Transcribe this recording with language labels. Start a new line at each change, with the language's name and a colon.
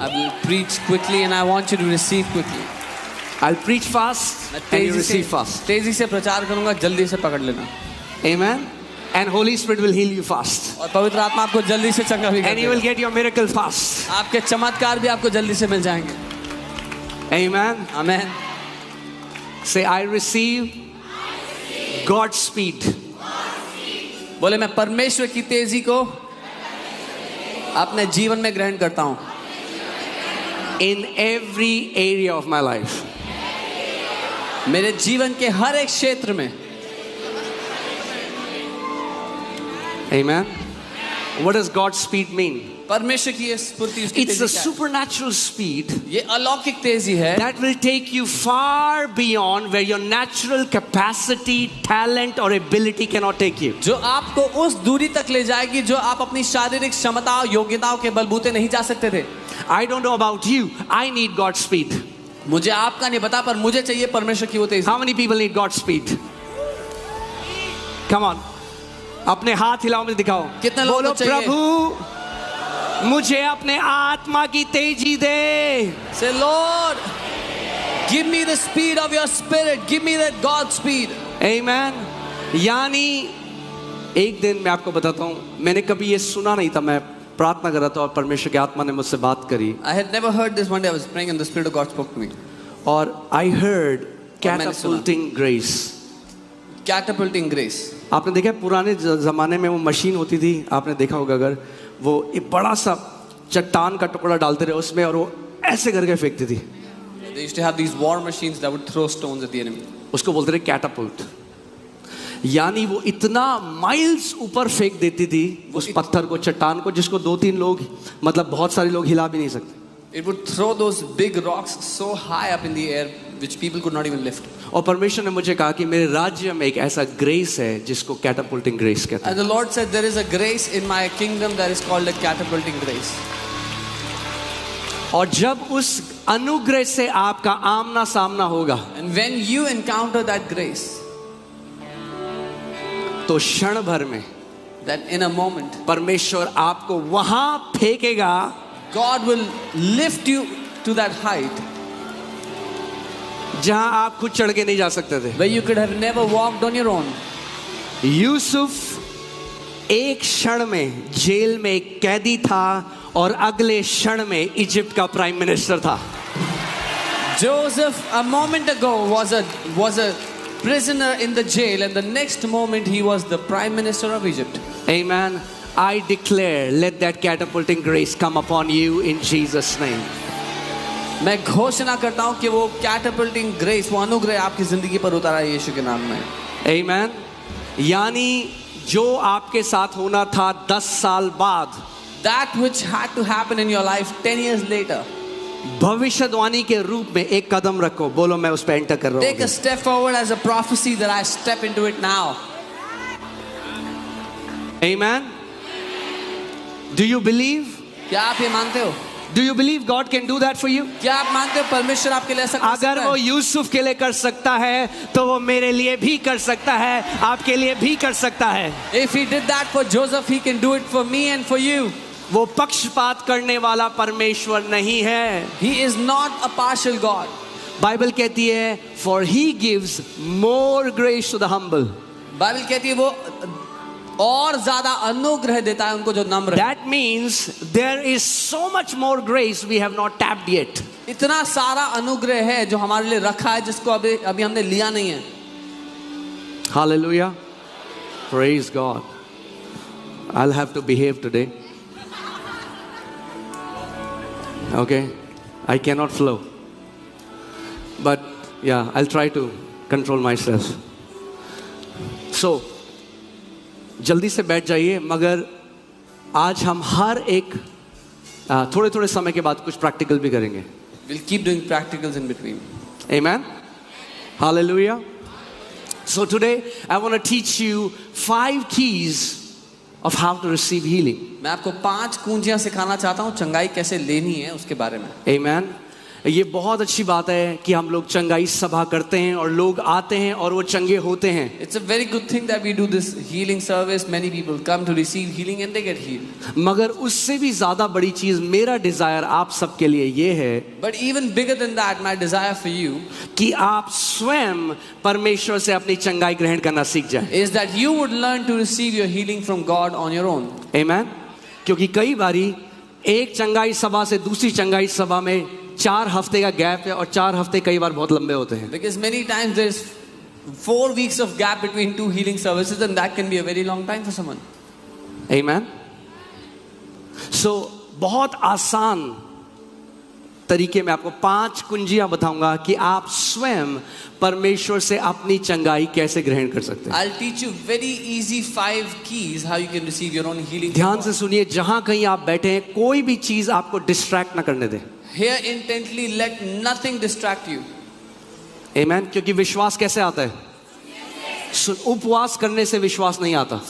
English: I will preach quickly and I want you to receive quickly. I'll preach fast and you receive fast.
Hindi: तेजी से प्रचार करूँगा, जल्दी से पकड़ लेना.
English: Amen. And Holy Spirit will heal you fast.
Hindi: और पवित्र आत्मा आपको जल्दी से चंगा भी
English: And you will get your miracle fast.
Hindi: आपके चमत्कार भी आपको जल्दी से मिल जाएंगे.
English: Amen. Amen. Say I receive God's speed.
Hindi: बोले मैं परमेश्वर की तेजी को अपने जीवन में ग्रहण करता हूँ.
English: In every area of my life.
Hindi: मेरे जीवन के हर एक क्षेत्र में.
English: Amen. What does God's speed mean?
Hindi: परमेश्वर की ये स्फूर्ति, उसकी
English: It's
Hindi: तेजी
English: a
Hindi: क्या है?
English: supernatural speed
Hindi: ये अलौकिक तेजी है
English: that will take you far beyond where your natural capacity, talent or ability cannot take you.
Hindi: जो आपको उस दूरी तक ले जाएगी जो आप अपनी शारीरिक क्षमता और योग्यताओं के बलबूते नहीं जा सकते थे.
English: I don't know about you. I need God's speed.
Hindi: मुझे आपका नहीं पता, पर मुझे चाहिए परमेश्वर की वो तेजी.
English: How many people need God's speed? Come on.
Hindi: अपने हाथ हिलाओ, मुझे दिखाओ. कितने लोगों बोलो को चाहिए? प्रभु मुझे अपने आत्मा की तेजी दे.
English: Say Lord, give me the speed of your spirit, give me that God speed. Amen.
Hindi: यानी एक दिन मैं आपको बताता हूँ, मैंने कभी ये सुना नहीं था. मैं प्रार्थना कर रहा था और परमेश्वर की आत्मा ने मुझसे बात करी.
English: I had never heard this. One day I was praying and the Spirit of God spoke to me.
Hindi: और
English: I heard
Hindi: मैंने सुना.
English: catapulting grace. Catapulting grace.
Hindi: आपने देखा पुराने ज़माने में वो मशीन होती थी, आपने देखा होगा, अगर वो एक बड़ा सा चट्टान का टुकड़ा डालते रहे उसमें और वो ऐसे करके फेंकती थी.
English: They used to have these war machines that would throw stones at the enemy.
Hindi: उसको बोलते थे कैटापुल्ट. यानी वो इतना माइल्स ऊपर फेंक देती थी उस पत्थर को, चट्टान को, जिसको 2-3 लोग, मतलब बहुत सारे लोग हिला भी नहीं सकते.
English: It would throw those big rocks so high up in the air which people could not even lift.
Hindi: और परमेश्वर ने मुझे कहा कि मेरे राज्य में एक ऐसा ग्रेस है जिसको कैटापुल्टिंग ग्रेस कहते हैं.
English: And the Lord said there is a grace in my kingdom that is called a catapulting grace.
Hindi: और जब उस अनुग्रह से आपका आमना सामना होगा,
English: And when you encounter that grace,
Hindi: तो क्षण भर में
English: that in a moment
Hindi: परमेश्वर आपको वहां फेंकेगा
English: God will lift you to that height
Hindi: जहां आप खुद चढ़ के नहीं जा सकते थे.
English: where you could have never walked on your own.
Hindi: Yusuf एक क्षण में जेल में एक कैदी था और अगले क्षण में इजिप्ट का प्राइम मिनिस्टर था.
English: Joseph a moment ago was a prisoner in the jail, and the next moment he was the prime minister of Egypt. Amen. I declare, let that catapulting grace come upon you in Jesus' name.
Hindi: मैं घोषणा करता हूँ कि वो
English: catapulting grace,
Hindi: वो अनुग्रह आपकी जिंदगी पर उतारा है यीशु के नाम में.
English: Amen.
Hindi: यानी जो आपके साथ होना था 10 साल बाद,
English: That which had to happen in your life 10 years later,
Hindi: भविष्यवाणी के रूप में एक कदम रखो. बोलो मैं उस पे एंटर कर रहा
English: take a
Hindi: हूँ.
English: step forward as a prophecy that I step into it now. Amen. Do you believe?
Hindi: क्या आप ये मानते हो?
English: Do you believe God can do that for you?
Hindi: क्या आप मानते हो परमेश्वर आपके लिए ऐसा कर सकता अगर वो है? यूसुफ के लिए कर सकता है तो वो मेरे लिए भी कर सकता है, आपके लिए भी कर सकता है.
English: If he did that for Joseph, he can do it for me and for you.
Hindi: वो पक्षपात करने वाला परमेश्वर नहीं है.
English: He is not a partial God.
Hindi: Bible कहती है
English: for he gives more grace to the humble.
Hindi: Bible कहती है वो और ज्यादा अनुग्रह देता है उनको जो नम्र है.
English: That means there is so much more grace we have not tapped yet.
Hindi: इतना सारा अनुग्रह है जो हमारे लिए रखा है जिसको अभी हमने लिया नहीं है.
English: Hallelujah. Praise God. I'll have to behave today. Okay. I cannot flow. But yeah, I'll try to control myself. So
Hindi: जल्दी से बैठ जाइए. मगर आज हम हर एक थोड़े थोड़े समय के बाद कुछ प्रैक्टिकल भी करेंगे.
English: We'll keep doing practicals in between. Amen. Hallelujah. So today I want to teach you 5 keys of how to receive healing.
Hindi: मैं आपको 5 कुंजियां सिखाना चाहता हूँ चंगाई कैसे लेनी है उसके बारे में.
English: Amen.
Hindi: ये बहुत अच्छी बात है कि हम लोग चंगाई सभा करते हैं और लोग आते हैं और वो चंगे होते हैं.
English: It's a very good thing that we do this healing service. Many people come to receive healing and they get healed.
Hindi: मगर उससे भी ज्यादा बड़ी चीज मेरा डिजायर आप सबके लिए ये है
English: But even bigger than that, my desire for you
Hindi: कि आप स्वयं परमेश्वर से अपनी चंगाई ग्रहण करना सीख जाएं.
English: is that you would learn to receive your healing from God on your own. Amen.
Hindi: क्योंकि कई बारी एक चंगाई सभा से दूसरी चंगाई सभा में 4 हफ्ते का गैप है और 4 हफ्ते कई बार बहुत लंबे होते हैं.
English: Because many times there's 4 weeks of gap between 2 healing services and that can be a very long time for someone. Amen. So
Hindi: बहुत आसान तरीके में आपको 5 कुंजियां बताऊंगा कि आप स्वयं परमेश्वर से अपनी चंगाई कैसे ग्रहण कर सकते हैं.
English: I'll teach you very easy 5 keys how you can receive your own healing.
Hindi: ध्यान से सुनिए, जहां कहीं आप बैठे हैं कोई भी चीज आपको डिस्ट्रैक्ट ना करने दे.
English: Hear intently, let nothing distract you. Amen.
Hindi: क्योंकि विश्वास कैसे आता है? उपवास करने से विश्वास नहीं आता.